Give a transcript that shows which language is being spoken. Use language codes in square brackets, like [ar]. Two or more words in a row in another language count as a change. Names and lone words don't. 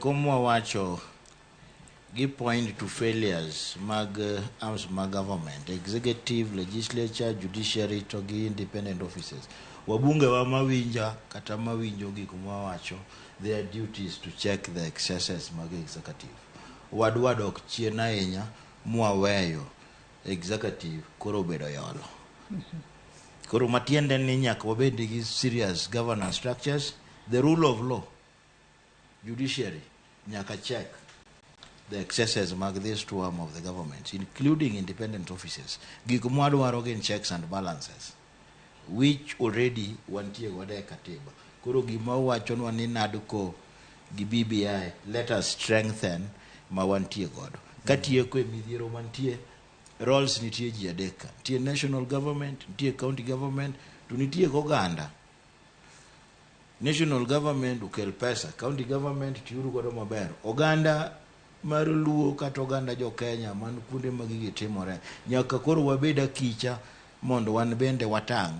[luo] Como wacho gi [en] point to failures mag arms mag government, executive, legislature, judiciary [luo] to gi [en] independent offices. [luo] Wabunge wa mawinja kata mawinjo gik mwawacho, [en] their duties to check the excesses mag executive. [luo] Wadwa dok chien ahinya mwaweyo executive koro bedo yolo. Koro matiende ni nyaka wabed gi [en] serious governance structures, the rule of law, judiciary nyaka check the excesses mag this two arm of the government, including independent offices. [luo] Gik mwadwaro gin [en] checks and balances, which already [luo] wantie gode katiba. Koro gima wachonwa ni naduko gi BBI, [en] let us strengthen [luo] ma wantie godo. Katieko midhiero mantie, roles nitie ji adeka. Nitie national government, nitie county government, to nitie oganda. National government ukel pesa, county government tiuru godo maber. Oganda mar Luo kata oganda jo Kenya man kuonde magigi timore, nyaka koro wabeda kicha mondo wan bende watang'.